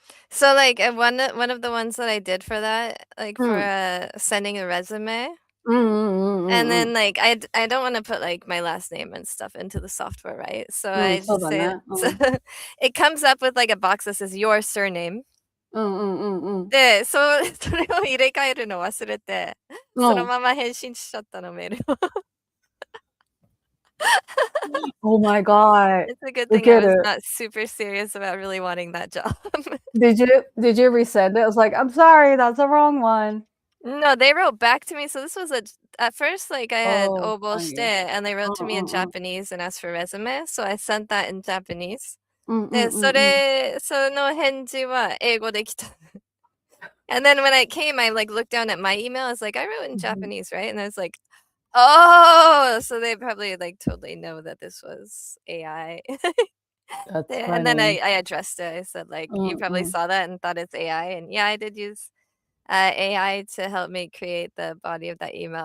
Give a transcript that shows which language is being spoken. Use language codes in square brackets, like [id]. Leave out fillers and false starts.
[en] So like one of the ones that I did for that, like for sending a resume. And then like I don't want to put like my last name and stuff into the software, right? So I just say so it comes up with like a box that says your surname. [ja] で、それを入れ替えるの忘れて、そのまま返信しちゃったの、メールを。 [en] Oh my god. It's a good thing I was not super serious about really wanting that job. Did you resend it? I was like, I'm sorry, that's the wrong one. No, they wrote back to me. So this was at first like I had Oh, [ja] 応募して [en] and they wrote to me in うんうんうん Japanese and asked for resume. So I sent that in Japanese. うんうんうんうん [ja] で、その返事は英語で来た。 [en] And then when I came, I like looked down at my email. I was like, I wrote in Japanese, right? And I was like, oh, so they probably like totally know that this was AI. That's And then funny. I addressed it. I said like, you probably saw that and thought it's AI. And yeah, I did use AI to help me create the body of that email.